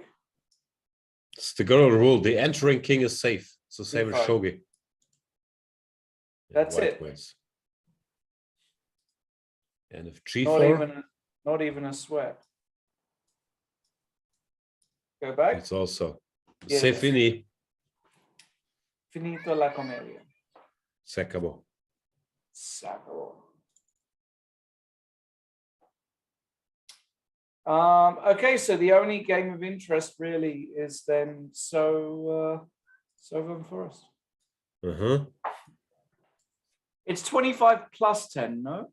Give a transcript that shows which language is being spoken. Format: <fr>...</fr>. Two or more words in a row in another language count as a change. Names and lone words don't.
<en>It's the good old rule. The entering king is safe. It's the same as D5. shogi. That's it. Wins. And if G4, not even a sweat. Go back. it's also Yeah.</en> <fr>c'est fini.</fr> <it>Finito la commedia.</it> <es>Se acabó.</es> <en>Sacco. Okay, so the only game of interest really is then Southern Forest. Uh-huh. It's 25 plus 10, no?</en>